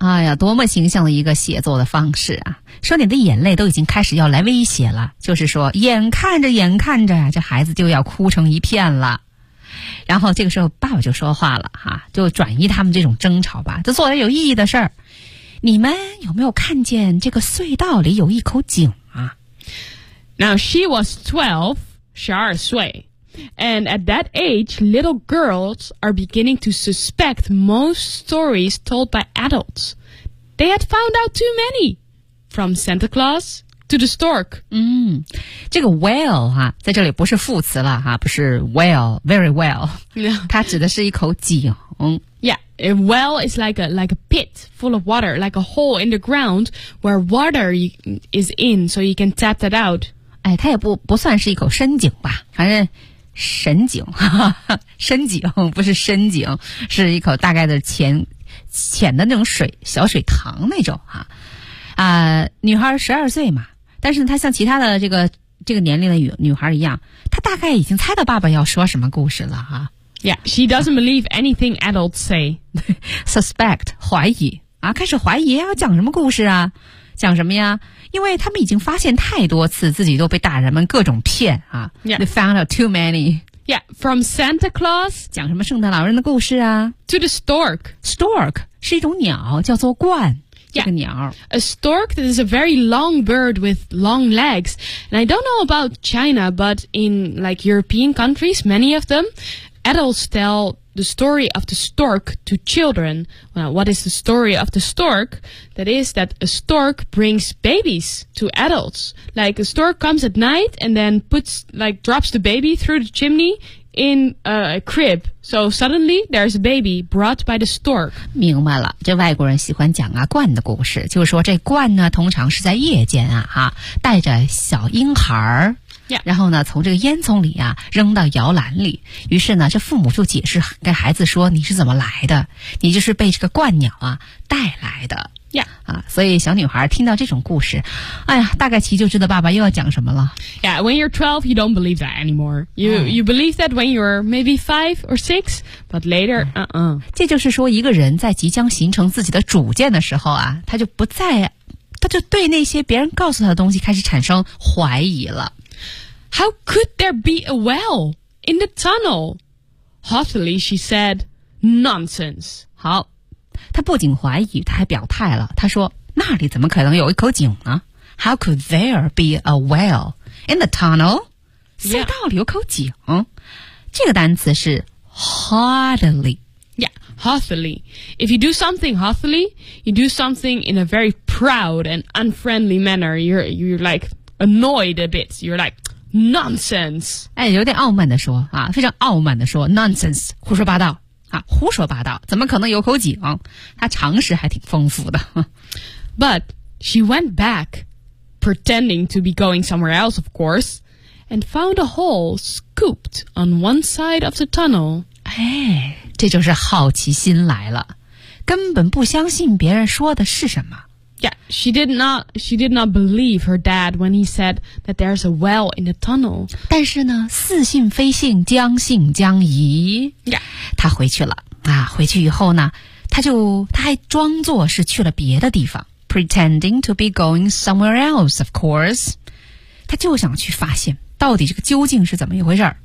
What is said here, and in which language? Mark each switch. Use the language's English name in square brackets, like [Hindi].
[Chinese] 哎呀，多么形象的一个写作的方式啊。说你的眼泪都已经开始要来威胁了，就是说眼看着这孩子就要哭成一片了。然后这个时候爸爸就说话了哈、啊，就转移他们这种争吵吧，就做点有意义的事儿。你们有没有看见这个隧道里有一口井啊 [English] ？Now she was 12, [Chinese] 12岁 [English] ，and at that age, little girls are beginning to suspect most stories told by adults. They had found out too many. From Santa Claus to the stork. [Chinese] 嗯，这个 well 哈、啊，在这里不是副词了哈、啊，不是 [English] well, very well. [Chinese] 它指的是一口井。 [English] Yeah, a well is like a pit full of water, like a hole in the ground where water is in, so you can tap that out. [Chinese] 哎，它也不算是一口深井吧，反正深井，哈哈深井不是深井，是一口大概的浅的那种水，小水塘那种哈。啊女孩12岁嘛，但是她像其他的这个年龄的女孩一样，她大概已经猜到爸爸要说什么故事了哈、啊。 [English] Yeah, she doesn't believe anything adults say. [Chinese] Suspect, 怀疑啊，开始怀疑要讲什么故事啊，讲什么呀，因为他们已经发现太多次自己都被大人们各种骗啊。 [English] Yeah. They found out too many. Yeah, from Santa Claus. [Chinese] 讲什么圣诞老人的故事啊 [English] To the stork. [Chinese] Stork 是一种鸟，叫做鹳。 [English] Yeah, [Chinese] 这个鸟。 [English] A stork that is a very long bird with long legs. And I don't know about China, but in like European countries, many of them, adults tell the story of the stork to children. Well, what is the story of the stork? That is that a stork brings babies to adults. Like a stork comes at night and then puts, like drops the baby through the chimney in a crib. So suddenly there's a baby brought by the stork. [Chinese] 明白了，这外国人喜欢讲啊鹳的故事，就是说这鹳呢通常是在夜间啊哈、啊、带着小婴孩儿。 [English] Yeah. [Chinese] 然后呢从这个烟囱里啊扔到摇篮里，于是呢这父母就解释跟孩子说，你是怎么来的，你就是被这个鹳鸟啊带来的、 [English] yeah. [Chinese] 啊，所以小女孩听到这种故事，哎呀大概其就知道爸爸又要讲什么了。 [English] Yeah, when you're 12 you don't believe that anymore. You believe that when you're maybe 5 or 6, but later [Chinese] 这就是说一个人在即将形成自己的主见的时候啊，他就不再，他就对那些别人告诉他的东西开始产生怀疑了。 [English] How could there be a well in the tunnel? Haughtily, she said, nonsense. [Chinese] 好，他不仅怀疑，他还表态了。他说，那里怎么可能有一口井呢？ [English] How could there be a well in the tunnel? [Chinese] 隧道里有口井。这个单词是 haughtily。 [English] Yeah, haughtily. If you do something haughtily, you do something in a very proud and unfriendly manner. You're like annoyed a bit. You're like,Nonsense. [Chinese] 哎，有点傲慢的说啊，非常傲慢的说 ，nonsense， 胡说八道啊，胡说八道，怎么可能有口井？他常识还挺丰富的。 [English] But she went back, pretending to be going somewhere else, of course, and found a hole scooped on one side of the tunnel. [Chinese] 哎，这就是好奇心来了，根本不相信别人说的是什么。 [English] Yeah, she did not believe her dad when he said that there's a well in the tunnel. [Chinese] 但是呢，似信非信，将信将疑。 [English] Yeah. [Chinese] 她回去了。啊，回去以后呢，她还装作是去了别的地方。 [English] Pretending to be going somewhere else, of course. [Chinese] 她就想去发现到底这个究竟是怎么一回事。